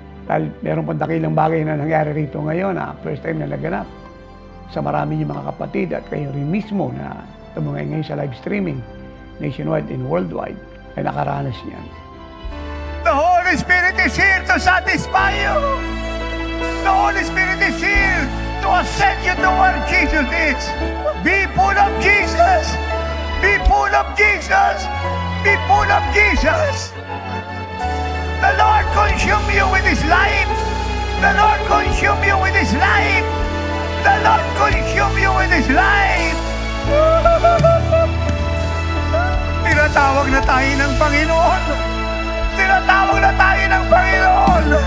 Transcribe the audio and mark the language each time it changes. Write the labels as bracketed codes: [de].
[tl] Dahil meron pong dakilang bagay na nangyari rito ngayon na first time na naganap sa marami niyong mga kapatid at kayo rin mismo na tumungay ngayon sa [en] live streaming nationwide and worldwide [tl] ay nakaranas niyan. [en] The Holy Spirit is here to satisfy you. The Holy Spirit is here to send you to where Jesus is. Be full of Jesus. Be full of Jesus. Be full of Jesus. The Lord consume you with His life. The Lord consume you with His life. The Lord consume you with His life. [tl] Tinatawag na tayo ng Panginoon. Tinatawag na tayo ng Panginoon.